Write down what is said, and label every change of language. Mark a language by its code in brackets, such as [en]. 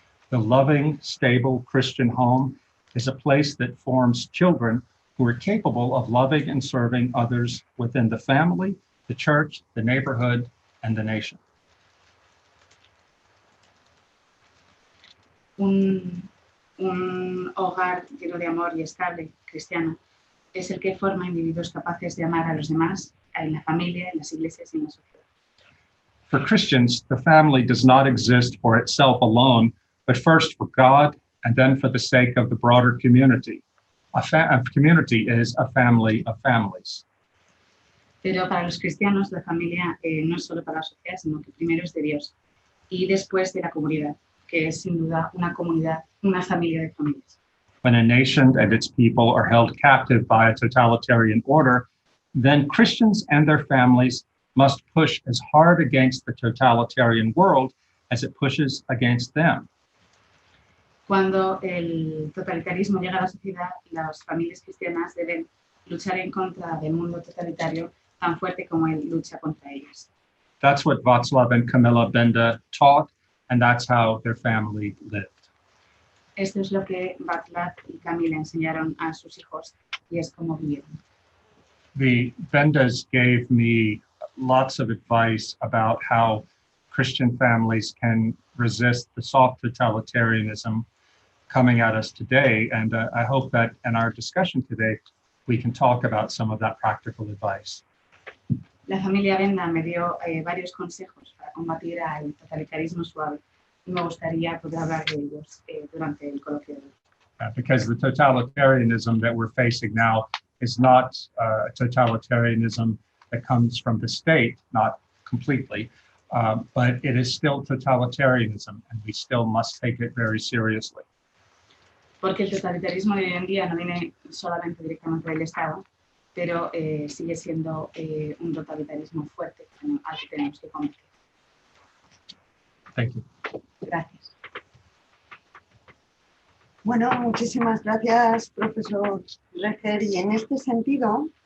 [en] The loving, stable Christian home is a place that forms children who are capable of loving and serving others within the family, the church, the neighborhood, and the nation. [es] Un hogar lleno de amor y estable, cristiano, es el que forma individuos capaces de amar a los demás, en la familia, en las iglesias y en la sociedad. [en] For Christians, the family does not exist for itself alone, but first for God and then for the sake of the broader community. A community is a family of families. [es] Pero para los cristianos, la familia no es solo para la sociedad, sino que primero es de Dios y después de la comunidad, que es sin duda una comunidad, una familia de familias. [en] When a nation and its people are held captive by a totalitarian order, then Christians and their families must push as hard against the totalitarian world as it pushes against them. [es] Cuando el totalitarismo llega a la sociedad, las familias cristianas deben luchar en contra del mundo totalitario tan fuerte como él lucha contra ellas. [en] That's what Václav and Kamila Benda taught, and that's how their family lived. [es] Esto es lo que Václav y Camila enseñaron a sus hijos y es como vivieron. [en] The Bendas gave me lots of advice about how Christian families can resist the soft totalitarianism coming at us today. And I hope that in our discussion today, we can talk about some of that practical advice. [es] La familia Benda me dio varios consejos para combatir al totalitarismo suave y me gustaría poder hablar de ellos durante el coloquio de hoy. [en] Because the totalitarianism that we're facing now is not a totalitarianism that comes from the state, not completely, but it is still totalitarianism, and we still must take it very seriously. [es] Porque el totalitarismo de hoy en día no viene solamente directamente del Estado, pero sigue siendo un totalitarismo fuerte al que tenemos que combatir. [en] Thank you. [es] Gracias. Bueno, muchísimas gracias, profesor Dreher. Y en este sentido,